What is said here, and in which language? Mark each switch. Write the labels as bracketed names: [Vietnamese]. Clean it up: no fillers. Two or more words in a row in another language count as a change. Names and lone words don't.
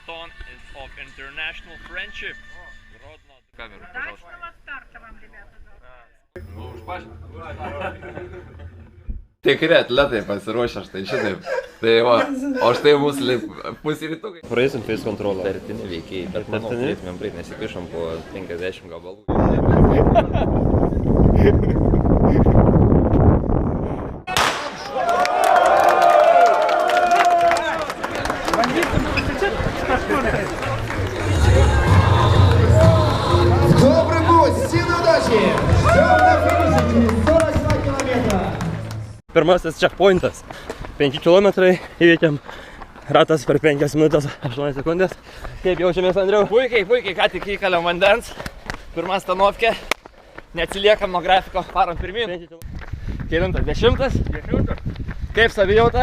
[Lithuanian] Tikri atletai pasiruošę štai šitaip. Tai va, o štai mūsų pusrytukai. Praeisim face kontrolą. Tartini veikiai, bet manau, turėtumėm praeit, nesikišom po 50 gabalų. [Russian] Добрый путь, всем удачи! Все на финише, 42 километра. [Lithuanian] Pirmasis checkpointas. 5 km įveikėm ratas per 5 minutės 8 sekundės. Kaip jaučiamės, Andriau? Puikiai, ką tik įkalėm vandens. Pirma stanovkė. Neatsiliekam nuo grafiko, varom pirmyn. Kelintas? 10? Kaip savijauta?